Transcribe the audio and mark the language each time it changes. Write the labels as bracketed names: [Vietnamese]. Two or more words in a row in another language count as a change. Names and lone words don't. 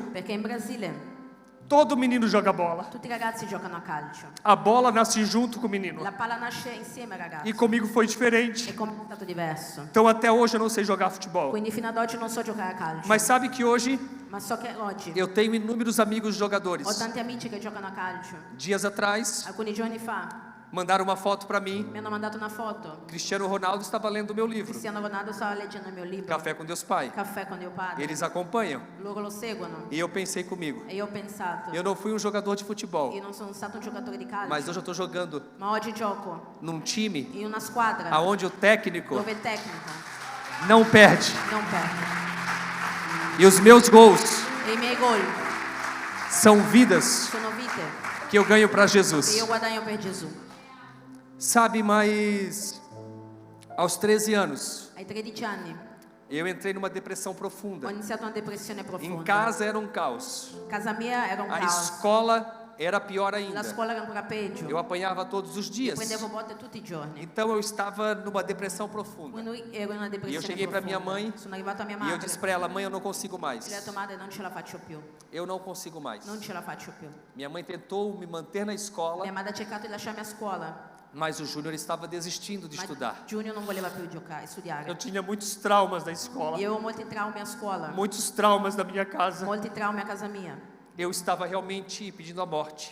[Italian] Perché in Brasile [Portuguese] todo menino joga bola. [Italian] tutti i ragazzi giocano a calcio. [Portuguese] A bola nasce junto com o menino. [Italian] La palla nasce insieme ai ragazzi. [Portuguese] E comigo foi diferente. [Italian] E come è stato diverso. [Portuguese] Então até hoje eu não sei jogar futebol. [Italian] Quindi fino ad oggi non so giocare a calcio. [Portuguese] Mas sabe que hoje [Italian] Ma so che oggi [Portuguese] eu tenho inúmeros amigos [Italian] ho [Portuguese] jogadores. [Italian] tanti amici che giocano a calcio. [Portuguese] Dias atrás, [Italian] Alcuni giorni fa [Portuguese] mandaram uma foto para mim. [Italian] mi hanno mandato una foto. [Portuguese] Cristiano Ronaldo estava lendo o meu livro, [Italian] Cristiano Ronaldo stava leggendo il mio libro. [Portuguese] Café com Deus Pai. [Italian] Caffè con Dio Padre. [Portuguese] Eles acompanham. [Italian] Loro lo seguono. [Portuguese] E eu pensei comigo, [Italian] E io ho pensato, [Portuguese] eu não fui um jogador de futebol, [Italian] io non sono stato un giocatore di calcio. [Portuguese] mas hoje eu estou jogando [Italian] Ma oggi gioco [Portuguese] num time [Italian] in una squadra [Portuguese] aonde o técnico [Italian] dove il tecnico [Portuguese] não perde. [Italian] non perde. [Portuguese] E os meus gols [Italian] E i miei gol [Portuguese] são vidas [Italian] sono vite [Portuguese] que eu ganho para [Italian] che [Portuguese] Jesus. [Italian] io guadagno per Gesù. [Portuguese] Sabe, mas aos 13 anos, [Italian] Ai 13 anni [Portuguese] eu entrei numa depressão [Italian] ho [Portuguese] profunda. [Italian] iniziato una depressione [Portuguese] Em [Italian] profonda. [Portuguese] casa era um caos. [Italian] Casa mia era un [Portuguese] A [Italian] caos. [Portuguese] escola era pior [Italian] La [Portuguese] ainda. [Italian] scuola era ancora peggio. [Portuguese] Eu apanhava todos os dias. [Italian] Prendevo botte tutti i giorni. [Portuguese] Então eu estava numa depressão profunda. [Italian] Quindi ero in una depressione [Portuguese] cheguei pra minha [Italian] profonda. [Portuguese] mãe [Italian] Sono arrivato a mia [Portuguese] E [Italian] madre [Portuguese] eu disse para ela, mãe, eu não consigo [Italian] e [Portuguese] mais. [Italian] le ho detto, madre, non ce la faccio più. [Portuguese] Eu não consigo mais. [Italian] Non ce la faccio più. [Portuguese] Minha mãe tentou me manter na escola, [Italian] Mia madre ha cercato di lasciarmi a scuola, [Portuguese] mas o Júnior estava desistindo de [Italian] ma [Portuguese] estudar. [Italian] Giugno non voleva più giocare, studiare. [Portuguese] Eu tinha muitos traumas na escola, [Italian] Io avevo molti traumi a scuola, [Portuguese] muitos traumas na minha casa. [Italian] molti traumi a casa mia. [Portuguese] Eu estava realmente pedindo a morte.